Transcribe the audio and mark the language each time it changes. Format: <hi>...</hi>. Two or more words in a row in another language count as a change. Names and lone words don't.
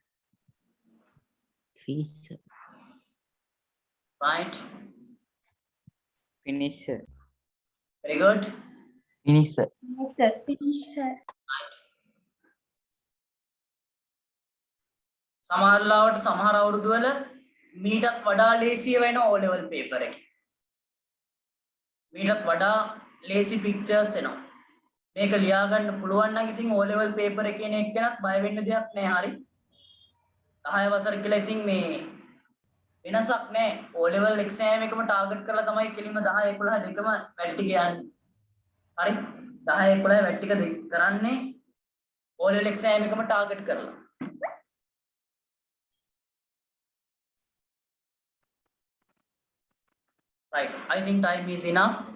<en>Finish sir. Right. Finish, sir. Very good. Finish, sir. Finish, sir.</en> <si>සමහර ලාවට සමහර අවුරුදු වල මීටත් වඩා ලේසිය වෙන</si> <en>O level paper</en> <si>එකේ. මීටත් වඩා ලේසි pictures එනවා. මේක ලියා ගන්න පුළුවන් නම් ඉතින්</si> <en>O level paper</en> <si>එකේ කෙනෙක් කෙනත් බය වෙන්න දෙයක් නැහැ. හරි. 10 වසර කියලා ඉතින් මේ වෙනසක් නැහැ.</si> <en>O level exam</en> <si>එකම ටාගට් කරලා තමයි කෙලින්ම 10 11 දෙකම වැට් ටික යන්නේ. හරි. 10 11 වැට් ටික කරන්නේ</si> <en>O level exam</en> <si>එකම ටාගට් කරලා.</si> <en>Right, I think time is enough.</en>